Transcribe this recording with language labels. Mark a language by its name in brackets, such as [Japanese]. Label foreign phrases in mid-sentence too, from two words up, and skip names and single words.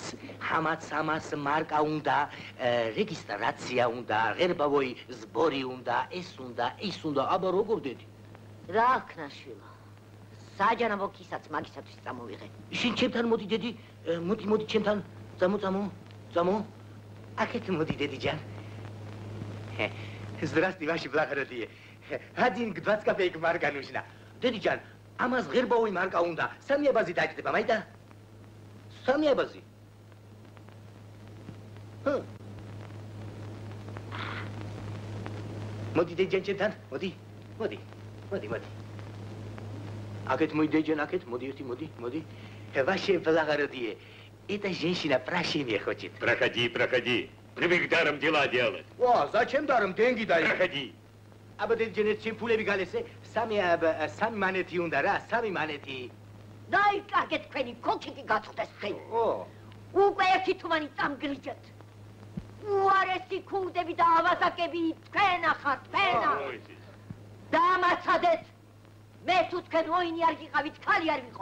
[Georgian] ამას მარკა უნდა, რეგისტრაცია უნდა, [Russian] гербовый сбор [Georgian] უნდა, ეს უნდა, აბა როგორ დედი? რა ქნა შვილო. საჯანაბო ქისაც მაგისათვის წამოვიღე. შენ ჩემთან მოდი დედი, მოდი ჩემთან. წამო. აქეთ მოდი დედიჯან. [Russian] Здравствуй, ваши благородие. Один к 20 копеек марка нужна. [Georgian] დედიჯან, ამას გერბოვი მარკა უნდა. სამი აბაზი дайте, помайда? სამი აბაზი. მოდი დედიჯან ჩემთან, მოდი. აქეთ მოი დედიჯან, აქეთ, მოდი. [Russian] Ваше благородие, эта женщина прощения хочет. Проходи. Привык даром дела делать. О, зачем даром? Деньги дай. Проходи. [Georgian] აბა დედიჯან, ჩემ ფულევი გალესე, სამი მანეთი უნდა, რა, სამი მანეთი. დაიკარგეთ თქვენი კოჩიკი გაწყვდეს ხელი. უკვე ერთი თუმანი წამგრიჯეთ. უარესი ქურდები და ავაზაკები თქვენ ახართ, თქვენა. დამაცადეთ. მე თუ თქვენ მოინი არ გიყავით, ქალი არ ვიყო.